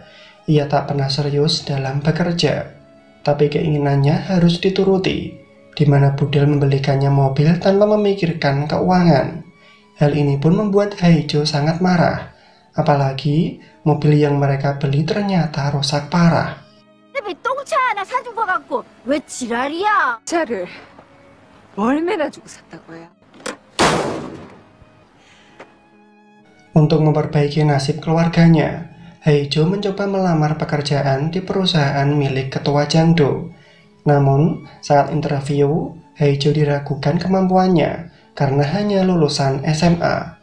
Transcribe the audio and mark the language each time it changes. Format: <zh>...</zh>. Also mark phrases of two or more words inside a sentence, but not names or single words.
<id>Ia tak pernah serius dalam bekerja. Tapi keinginannya harus dituruti, di mana Budel membelikannya mobil tanpa memikirkan keuangan. Hal ini pun membuat Heijo sangat marah. Apalagi mobil yang mereka beli ternyata rusak parah.</id> <ko>내 똥차 하나 사준 거 같고 왜 지랄이야? 차를 얼마나 주고 샀다고요?</ko> <id>Untuk memperbaiki nasib keluarganya, Heijo mencoba melamar pekerjaan di perusahaan milik ketua Jangdo. Namun, saat interview, Heijo diragukan kemampuannya karena hanya lulusan SMA.</id>